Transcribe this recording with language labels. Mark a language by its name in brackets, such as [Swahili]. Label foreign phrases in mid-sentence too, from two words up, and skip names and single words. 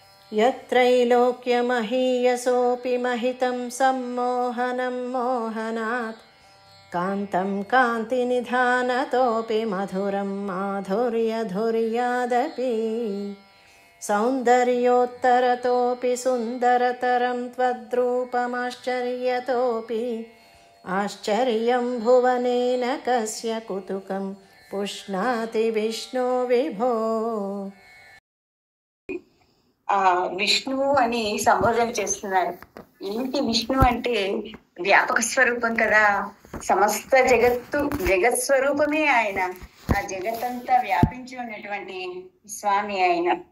[Sanskrit] यत्रैलोक्यमहीयसोऽपि महितं सम्मोहनं मोहनात् कान्तं कान्तिनिधानतोऽपि मधुरं माधुर्यधुर्यादपि सौन्दर्योत्तरतोऽपि सुन्दरतरं त्वद्रूपमाश्चर्यतोऽपि आश्चर्यं भुवनेन कस्य कुतुकं पुष्णाति विष्णो विभो. [Telugu] విష్ణువు అని సంబోధన చేస్తున్నారు. ఏంటి విష్ణు అంటే వ్యాపక స్వరూపం కదా, సమస్త జగత్ స్వరూపమే ఆయన. ఆ జగత్తంతా వ్యాపించి ఉన్నటువంటి స్వామి ఆయన.